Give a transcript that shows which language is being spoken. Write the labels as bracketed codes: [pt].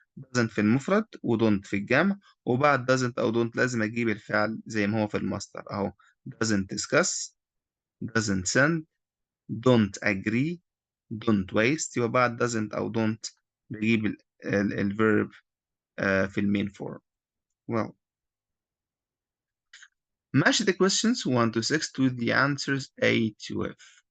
[ar] doesn't في المفرد و don't في الجمع، وبعد doesn't أو don't لازم أجيب الفعل زي ما هو في المصدر أهو. [en] doesn't discuss، doesn't send، don't agree، don't waste. [ar] يبقى بعد doesn't أو don't بجيب الverb في المين form. [en] Well, match the questions 1 to 6 to the answers A to F.